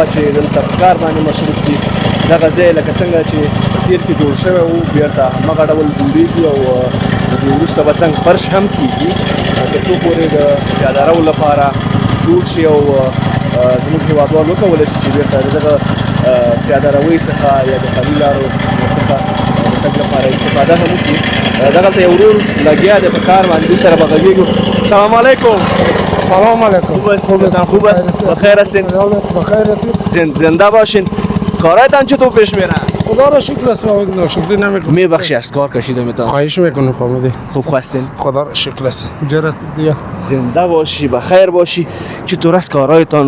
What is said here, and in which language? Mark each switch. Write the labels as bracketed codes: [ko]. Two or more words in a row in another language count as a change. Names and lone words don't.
[ps] چې دلته په کار باندې مصروف دي دغه ځای لکه څنګه چې په تیر کې جوړ شوی و بیرته همغه ډول جوړېږي او د دې وروسته به څنګ فرش هم کېږي تر څو پورې د پیاده رو لپاره جوړ شي او زموږ هېوادوال وکولی شي چې بیرته د دغه پیاده روۍ څخه یا د خالي لارو څخه د تګ لپاره استفاده هم وکړي. دغلته یو ورور لګیا دی په کار باندې، دوی سره به غږېږو. [ar] سلام علیکم. سلام علیکم. [fa] خوب است؟ بخیر هستین؟ بخیر هستید. زنده باشین. کارایتان چطور پیش میره؟ خدا را شکر است و ناشکری نمیکنم. میبخشی از کار کشیده میتونم. خواهش میکنم فهمیدی. خوب هستین؟ خدا را شکر است. اینجا هستید دیگه. زنده باشی، بخیر باشی. چطور است کارایتان؟